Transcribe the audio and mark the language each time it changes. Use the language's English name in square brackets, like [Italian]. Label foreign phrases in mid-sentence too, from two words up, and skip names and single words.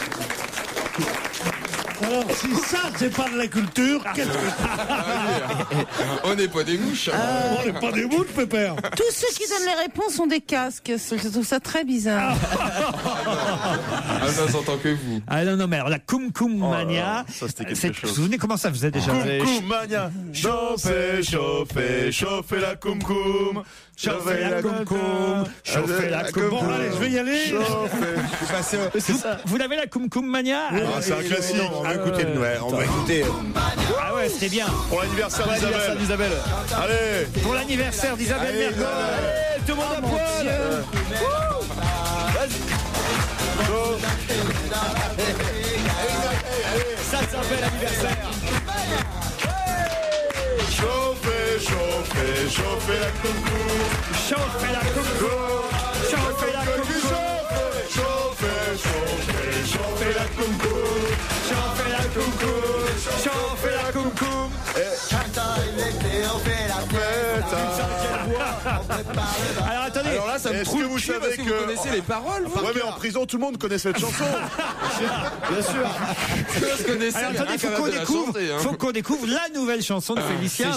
[French] Alors, si ça, c'est pas de la culture, qu'est-ce que On n'est pas des mouches. On n'est pas des mouches, pépère. Tous ceux qui donnent les réponses ont des casques. Je trouve ça très bizarre. Ça s'entend que vous. Ah non, mais alors la Cum Cum Mania. Ça, c'était quelque chose. Vous vous souvenez comment ça faisait déjà? Cum Cum Mania. Chauffez la Cum Cum. Chauffez la Cum Cum. Chauffez la Cum Cum. Bon, allez, je vais y aller. Vous l'avez la Cum Cum Mania? C'est un classique. On va écouter. Ah ouais, c'était bien. Pour l'anniversaire d'Isabelle. Allez. Pour l'anniversaire d'Isabelle Mergo. Allez, tout le monde à poil. Ça s'appelle l'anniversaire. Chauffez la Cum Cum. Chauffez la Cum Cum. Chauffez la Cum Cum. Chauffez la Cum Cum. Chauffez la Cum Cum. Chauffez la Cum Cum. Alors attendez. Alors là, ça me trouve. Vous savez que vous connaissez les paroles, vous? Ouais, mais en prison, tout le monde connaît cette chanson. Bien sûr. Alors attendez, faut qu'on découvre la nouvelle chanson de Félicien.